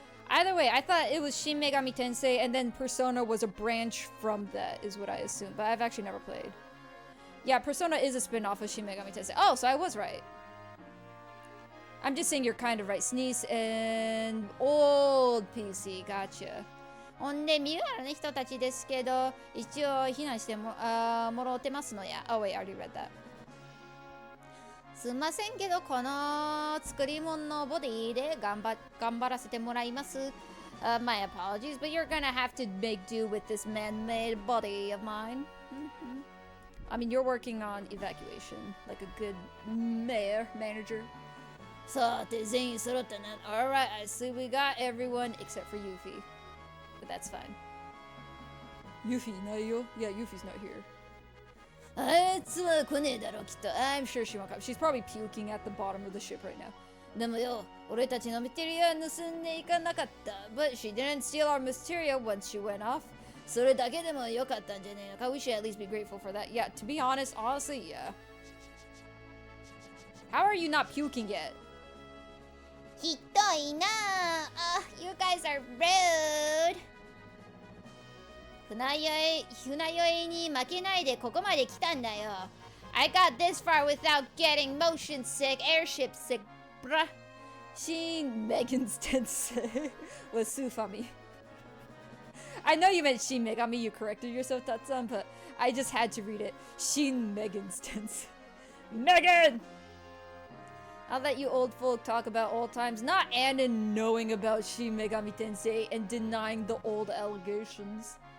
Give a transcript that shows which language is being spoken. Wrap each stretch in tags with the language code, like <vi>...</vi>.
<en>Either way, I thought it was Shin Megami Tensei, and then Persona was a branch from that, is what I assumed. But I've actually never played. Yeah, Persona is a spin-off of Shin Megami Tensei. Oh, so I was right. I'm just saying you're kind of right. SNES and old PC. Gotcha.</en> <ja>ほんで、身軽な人たちですけど、一応避難してもろてますのや。</ja> <en>Oh wait, I already read that.</en> <ja>すいませんけど、この作り物のボディで頑張らせてもらいます。</ja> <en>My apologies, but you're gonna have to make do with this man-made body of mine. I mean, you're working on evacuation, like a good manager.</en> <ja>さて、全員揃ったな。</ja> <en>Alright, I see we got everyone except for Yuffie. But that's fine. Yuffie, not you? Yeah, Yuffie's not here.</en> <ja>あいつは来ねえだろ、きっと。</ja> <en>I'm sure she won't come. She's probably puking at the bottom of the ship right now.</en> <ja>でもよ、俺たちのマテリア盗んでいかなかった。</ja> <en>But she didn't steal our materia once she went off.</en> <ja>それだけでもよかったんじゃねえのか。</ja> <en>We should at least be grateful for that. Yeah, to be honestly, yeah. How are you not puking yet?</en> <ja>ひどいな。</ja> <en>You guys are rude.</en> <ja>船酔いに負けないでここまで来たんだよ。</ja> <en>I got this far without getting motion sick, airship sick, bruh. Shin Megan's Tensei was Sufami. I know you meant Shin Megami, you corrected yourself, Tatsan, but I just had to read it. Shin Megan's Tensei. Megan! I'll let you old folk talk about old times, not Anna knowing about Shin Megami Tensei and denying the old allegations.</en>